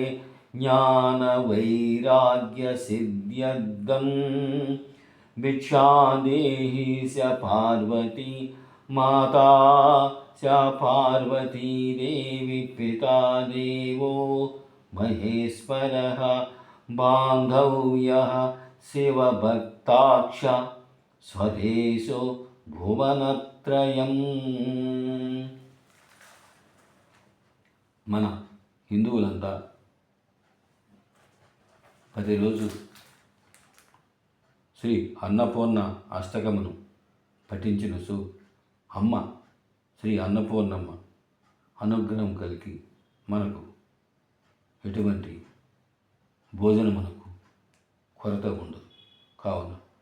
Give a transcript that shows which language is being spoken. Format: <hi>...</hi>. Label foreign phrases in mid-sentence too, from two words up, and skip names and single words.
<sa>ज्ञानवैराग्यसिद्ध्यर्थं भिक्षान्देहि स पार्वती माता स पार्वती देवी पिता देवो महेश्वरः बान्धव्यः शिवभक्ताक्ष స్వదేశో భువనత్రయం.</sa> <te>మన హిందువులంతా ప్రతిరోజు శ్రీ అన్నపూర్ణ అష్టకమును పఠించునుచు అమ్మ శ్రీ అన్నపూర్ణమ్మ అనుగ్రహం కలిగి మనకు ఎటువంటి భోజనమునకు కొరత ఉండదు.</te>